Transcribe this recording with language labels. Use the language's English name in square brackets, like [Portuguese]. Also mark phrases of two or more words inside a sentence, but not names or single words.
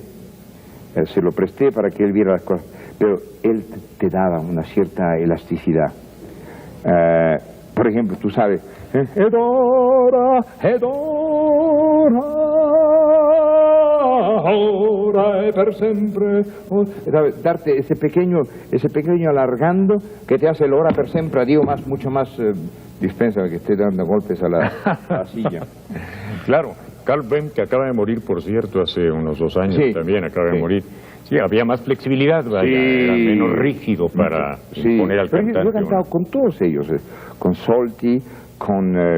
[Spanish] Se lo presté para que él viera las cosas, pero él te daba una cierta elasticidad. Por ejemplo, tú sabes, Edora, ahora [Italian] e per sempre. [Spanish] Darte ese pequeño alargando que te hace el [Italian] ora per sempre. [Spanish] Digo mucho más, dispensa que esté dando golpes a la silla. Claro, Karl Böhm, que acaba de morir, por cierto, hace unos 2 años, sí, también acaba de morir. Sí, había más flexibilidad, vaya, era menos rígido para imponer al cantante. Yo he cantado con todos ellos, con Solti, con...